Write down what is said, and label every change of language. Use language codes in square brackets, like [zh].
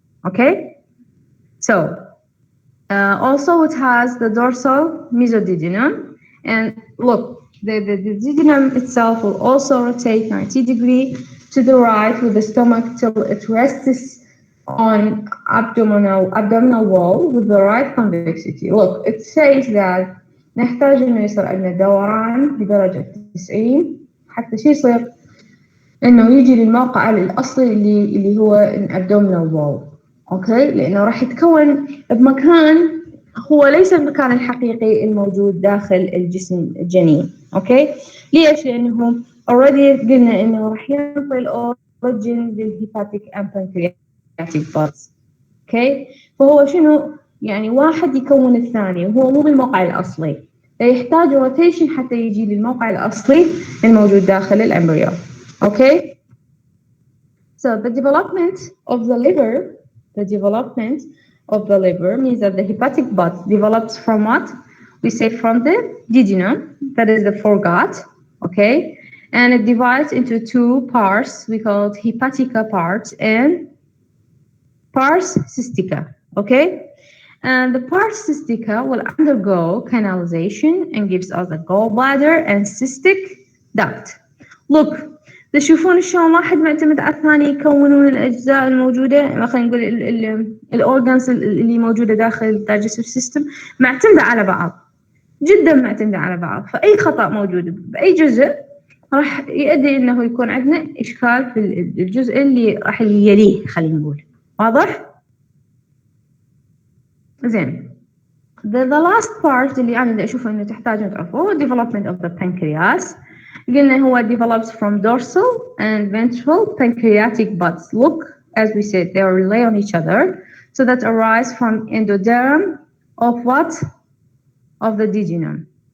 [en] Okay, so also it has the dorsal mesodigium, and look, the digium itself will also rotate 90 degrees to the right with the stomach till it rests on abdominal wall with the right convexity. Look, it says that [ar] نحتاج إنه يصير عندنا دوران بدرجة 90 حتى شو يصير إنه يجي للموقع الأصلي اللي هو abdominal wall. أوكي، لأنه راح يتكون بمكان هو ليس المكان الحقيقي الموجود داخل الجسم الجنين. أوكي، ليش؟ لأنه already قلنا إنه راح ينطي الأوريجين للهيباتيك [en] and pancreatic parts. [ar] أوكي، فهو شنو؟ يعني واحد يكون الثاني وهو مو بالموقع الأصلي، يحتاج روتيشن حتى يجي للموقع الأصلي الموجود داخل الأمبريو. [en] Okay, so the development of the liver. The development of the liver means that the hepatic bud develops from what? We say from the digium, that is the foregut, okay? And it divides into two parts. We call it hepatica part and pars cystica, okay? And the pars cystica will undergo canalization and gives us a gallbladder and cystic duct. [ar] Look, تشوفون شلون واحد معتمد على الثاني يكونون الأجزاء الموجودة، خلينا نقول الأورجانز اللي موجودة داخل الدايجستيف سيستم معتمدة على بعض، جدا معتمدة على بعض، فأي خطأ موجود بأي جزء راح يؤدي إنه يكون عندنا إشكال في الجزء اللي راح يليه، خلينا نقول. واضح؟ زين. [en] The last part [ar] اللي أنا أشوفه إنه تحتاجون تعرفوه [en] development of the pancreas. [ar] قلنا هو [en] develops from dorsal and ventral pancreatic buds. Look, as we said, they rely on each other. So that arise from endoderm of what? Of the digium.